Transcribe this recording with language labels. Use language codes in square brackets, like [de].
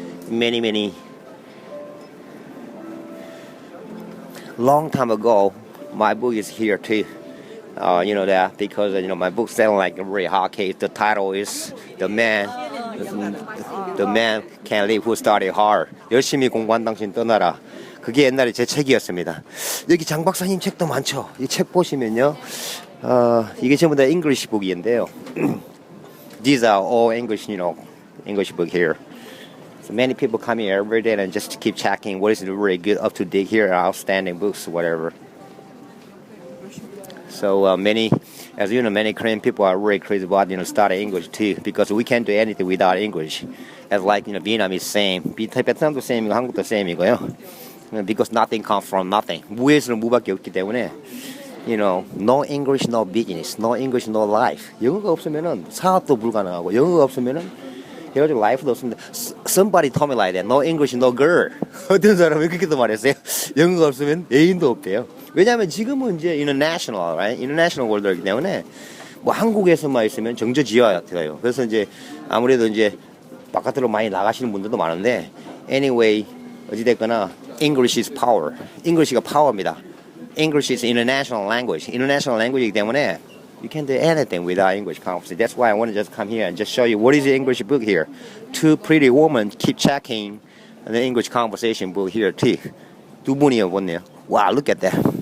[en] Many long time ago, my book is here too. You know that because my book selling like a very hot case. The title is The Man Can't Live Who Studied Hard. [ko] 열심히 공부한 당신 떠나라. 그게 옛날에 제 책이었습니다. 여기 장 박사님 책도 많죠. 이 책 보시면요, 이게 전부 다 English book인데요. [en] These are all English, English book here. So many people come here every day and just keep checking what is really good, up to date here, outstanding books, whatever. So many Korean people are really crazy about studying English too, because we can't do anything without English. As like Vietnamese same, [ko] 베트남도 same이고 한국도 same이고요. [en] Because nothing comes from nothing. [ko] 무에서는 무밖에 없기 때문에, [en] no English, no business, no English, no life. [ko] 영어가 없으면은 사업도 불가능하고, 영어가 없으면은 해가지고 life도 없습니다. [en] Somebody told me like that. No English, no girl. [ko] 어떤 사람이 그렇게도 말했어요. 영어가 없으면 애인도 없대요. 왜냐하면 지금은 이제 international, right? international world이기 때문에 뭐 한국에서만 있으면 정저지화 같아요. 그래서 이제 아무래도 이제 바깥으로 많이 나가시는 분들도 많은데, anyway 어찌됐거나 [en] English is power. [ko] English가 power입니다. [en] English is international language. International language이기 때문에 you can't do anything without English conversation. That's why I want to just come here and just show you what is the English book here. Two pretty women keep checking the English conversation book here too. [ko] 두 분이요 보네요. [en] Wow, look at that.